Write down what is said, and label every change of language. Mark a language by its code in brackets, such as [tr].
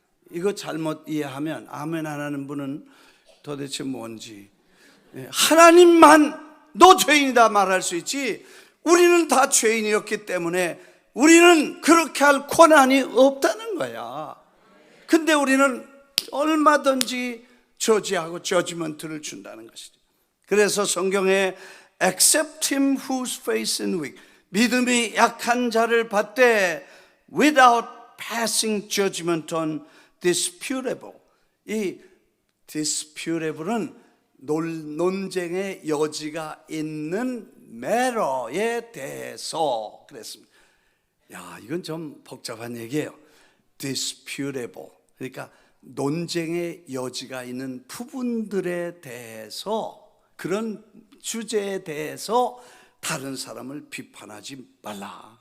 [ko] 이거 잘못 이해하면 아멘 안 하는 분은 도대체 뭔지, 하나님만 너 죄인이다 말할 수 있지 우리는 다 죄인이었기 때문에 우리는 그렇게 할 권한이 없다는 거야. 근데 우리는 얼마든지 저지하고 저지먼트를 준다는 것이죠. 그래서 성경에 [en] accept him whose faith is weak, [ko] 믿음이 약한 자를 받되 [en] without passing judgment on disputable. [ko] 이 disputable은 논쟁의 여지가 있는 matter에 대해서 그랬습니다. 야, 이건 좀 복잡한 얘기예요. disputable, 그러니까 논쟁의 여지가 있는 부분들에 대해서, 그런 주제에 대해서 다른 사람을 비판하지 말라.